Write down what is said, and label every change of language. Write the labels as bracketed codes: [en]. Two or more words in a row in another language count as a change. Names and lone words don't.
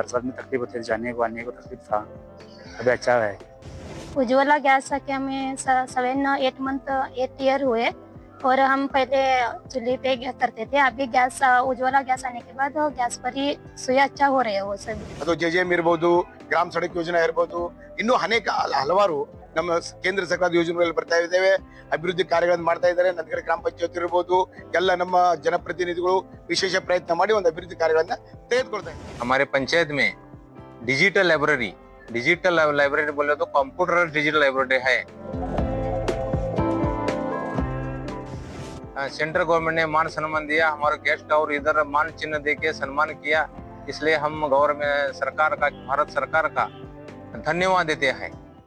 [hi] बरसात में तकलीफ होती है, जाने को आने को तकलीफ था, अभी अच्छा है। उज्ज्वला गैस आके हमें 8 ईयर हुए, और हम पहले चूल्हे पे करते थे। अभी गैस उज्ज्वला गैस आने के बाद गैस पर ही सुई अच्छा हो रहे हैं वो सब। [kn] ಅದು JJM ಇರಬಹುದು, ಗ್ರಾಮ ಸಡಕ್ ಯೋಜನೆ ಇರಬಹುದು, ಇನ್ನೂ ಅನೇಕ ಹಲವಾರು ನಮ್ಮ ಕೇಂದ್ರ ಸರ್ಕಾರದ ಯೋಜನೆಗಳು ಬರ್ತಾ ಇದ್ದಾವೆ, ಅಭಿವೃದ್ಧಿ ಕಾರ್ಯಗಳನ್ನು ಮಾಡ್ತಾ ಇದ್ದಾರೆ। ನಂತರ ಗ್ರಾಮ ಪಂಚಾಯತ್ ಇರಬಹುದು, ಎಲ್ಲ ನಮ್ಮ ಜನಪ್ರತಿನಿಧಿಗಳು ವಿಶೇಷ ಪ್ರಯತ್ನ ಮಾಡಿ ಒಂದು ಅಭಿವೃದ್ಧಿ ಕಾರ್ಯಗಳನ್ನು ತೆಗೆದುಕೊಳ್ತಾ ಇದ್ದಾರೆ। [hi] हमारे पंचायत में [en] digital library [hi] बोले तो कंप्यूटर [en] digital library [hi] है। [en] central government [hi] ने मान सम्मान दिया, हमारे गेस्ट और इधर मान चिन्ह देके सम्मान किया, इसलिए हम भारत सरकार का धन्यवाद देते हैं।